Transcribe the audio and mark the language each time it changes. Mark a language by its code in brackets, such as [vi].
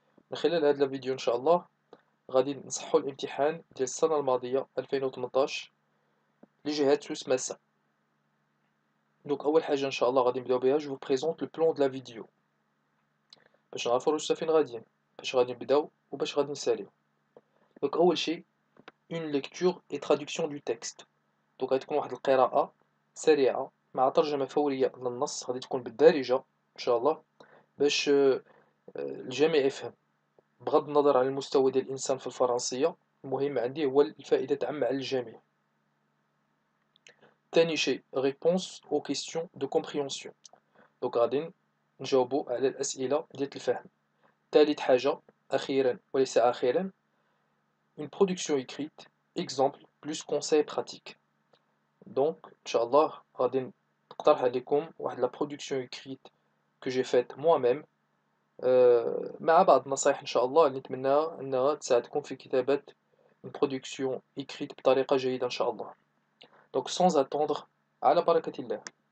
[ar] من خلال هذا الفيديو إن شاء الله غادي نصحوا الامتحان ديال السنة الماضية 2018 لجهة سوس ماسا. دونك أول حاجة إن شاء الله غادي نبداو بها، جو [fr] vous présente le plan de la vidéo [ar] باش نعرفوا واش فين غاديين، باش غادي نبداو وباش غادي نساليو. دونك أول شيء [fr] une lecture et traduction du texte. [ar] دونك غتكون واحد القراءة سريعة مع ترجمة فورية للنص، غادي تكون بالدارجة إن شاء الله باش الجميع يفهم، بغض النظر عن المستوى ديال الإنسان في الفرنسية. المهم عندي هو الفائدة تعم على الجميع. ثاني شيء [fr] réponse aux questions de compréhension. [ar] دونك غادي نجاوبو على الأسئلة ديال الفهم. ثالث حاجة أخيرا وليس آخرا [fr] une production écrite exemple plus conseil pratique. [ar] دونك ان شاء الله غادي نقترح عليكم واحد لا برودكسيون [fr] écrite que j'ai faite moi-même [ar] مع بعض النصائح ان شاء الله اللي نتمنى انها تساعدكم في كتابة [fr] une production écrite [ar] بطريقة جيدة ان شاء الله. دونك [fr] sans attendre، [ar] على بركة الله.